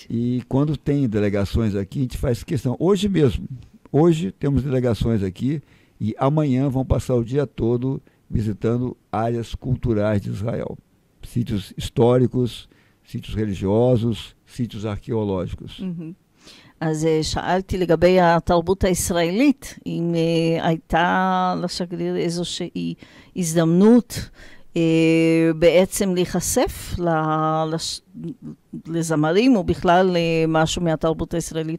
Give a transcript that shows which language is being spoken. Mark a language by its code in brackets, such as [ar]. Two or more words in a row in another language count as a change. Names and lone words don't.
[pt] E quando tem delegações aqui, a gente faz questão. Hoje temos delegações aqui e amanhã vão passar o dia todo visitando áreas culturais de Israel. Sítios históricos, sítios religiosos, sítios arqueológicos. [he] אז שאלתי לגבי התרבות הישראלית, אם הייתה לשגריר איזושהי הזדמנות בעצם להיחשף לזמרים, או בכלל משהו מהתרבות הישראלית.